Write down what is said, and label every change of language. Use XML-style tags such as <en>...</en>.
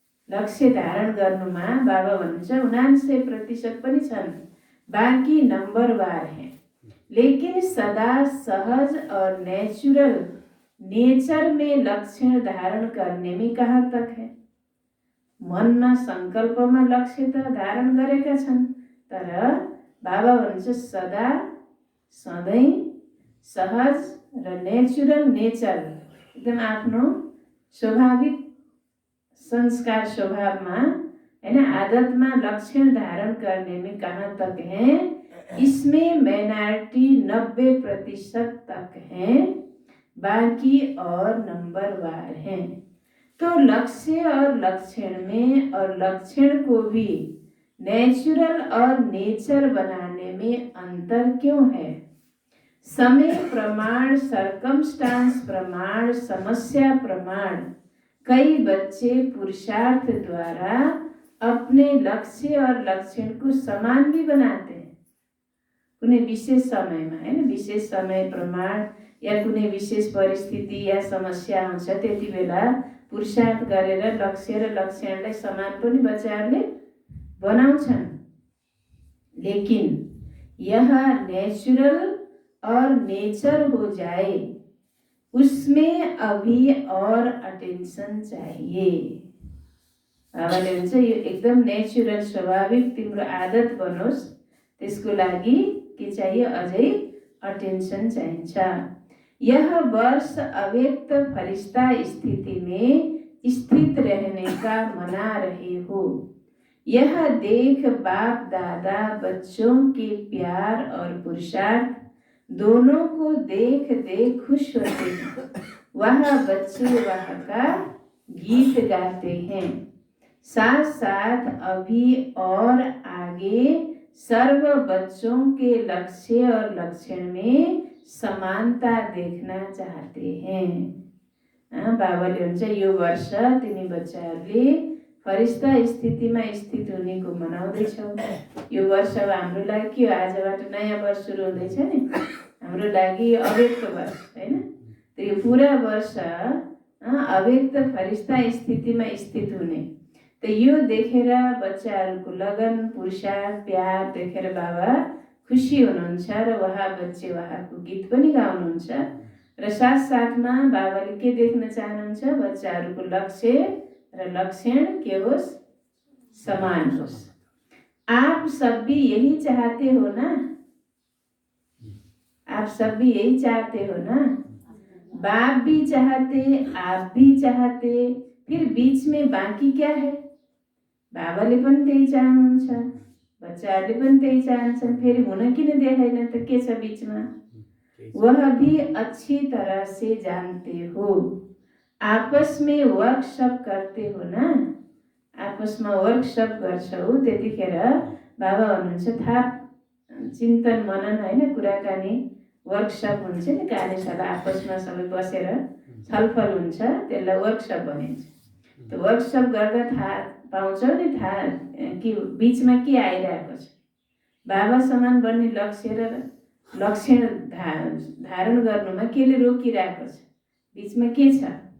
<ne>लक्ष्य धारण गर्नुमा बाबा भन्नुहुन्छ 99% पनि छन्, बाँकी</ne> <hi>नंबरवार हैं। लेकिन सदा सहज और नेचुरल नेचर में लक्ष्य धारण करने में कहाँ तक है?</hi> <ne>मनमा संकल्पमा लक्ष्य त धारण गरेका छन्, तर बाबा भन्नुहुन्छ सदा सधैँ सहज र नेचुरल नेचर एकदम आफ्नो स्वाभाविक संस्कार स्वभावमा हैन आदतमा</ne> <hi>लक्षण धारण करने में कहाँ तक है? इसमें माइनॉरिटी 90% तक है, बाकी और नंबरवार हैं। तो लक्ष्य और लक्षण में और लक्षण को भी नेचुरल और नेचर बनाने में अंतर क्यों है? समय प्रमाण, सर्कमस्टांस प्रमाण, समस्या प्रमाण कई बच्चे पुरुषार्थ द्वारा अपने लक्ष्य और लक्षण को समान भी बनाते हैं।</hi> <ne>कुनै विशेष समयमा हैन, विशेष समय प्रमाण या कुनै विशेष परिस्थिति या समस्या हुन्छ, त्यति बेला पुरुषार्थ गरेर लक्ष्य र लक्षणलाई समान पनि बच्चाहरूले बनाउँछन्।</ne> <hi>लेकिन यह नेचुरल और नेचर हो जाए, उसमें अभी और अटेंशन चाहिए।</hi> <ne>बाबाले भन्छ यो एकदम नेचुरल स्वाभाविक तिम्रो आदत बनोस्, त्यसको लागि के चाहिए? अझै अटेंशन चाहिन्छ।</ne> <hi>यह वर्ष अव्यक्त फरिश्ता स्थिति में स्थित रहने का मना रहे हो। यह देख बाप दादा बच्चों के प्यार और पुरुषार्थ दोनों को देख देख खुश होते हैं। वह बच्चे वह का गीत गाते हैं। साथ साथ अभी और आगे सर्व बच्चों के लक्ष्य और लक्षण में समानता देखना चाहते हैं।</hi> <ne>बाबाले भन्छ यो वर्ष तिमी बच्चाहरूले फरिश्ता स्थितिमा स्थित हुनेको मनाउँदैछौ। यो वर्ष अब हाम्रो लागि के हो? आजबाट नयाँ वर्ष सुरु हुँदैछ नि, हाम्रो लागि अव्यक्त वर्ष हैन। त्यो पुरा वर्ष अव्यक्त फरिश्ता स्थितिमा स्थित हुने। त यो देखेर बच्चाहरूको लगन, पुरुषार्थ, प्यार देखेर बाबा खुसी हुनुहुन्छ र वहाँ बच्चे वहाँको गीत पनि गाउनुहुन्छ। र साथ साथमा बाबाले के देख्न चाहनुहुन्छ? बच्चाहरूको लक्ष्य र लक्षण के होस्? समान होस्।</ne> <hi>आप सब भी यही चाहते हो ना? आप सब भी यही चाहते हो ना? बाप भी चाहते, आप भी चाहते, फिर बीच में बाँकी क्या है?</hi> <ne>बाबाले पनि त्यही चाहनुहुन्छ, बच्चाहरूले पनि त्यही चाहन्छन्, फेरि हुन किन देखाइन त? के छ बीचमा?</ne> <hi>वह भी अच्छी तरह से जानते हो। आपस में वर्कशप करते हो ना?</hi> <ne>आपसमा वर्कशप गर्छौ, त्यतिखेर बाबा भन्नुहुन्छ थाहा चिन्तन मनन होइन कुराकानी वर्कसप हुन्छ नि, कार्यशाला आपसमा सबै बसेर छलफल हुन्छ, त्यसलाई वर्कसप भनिन्छ। त्यो वर्कसप गर्दा थाहा पाउँछौ नि, थाहा कि बिचमा के आइरहेको छ, बाबा समान बन्ने लक्ष्य र लक्षण धारण गर्नुमा केले रोकिरहेको छ, बिचमा के छ।</ne>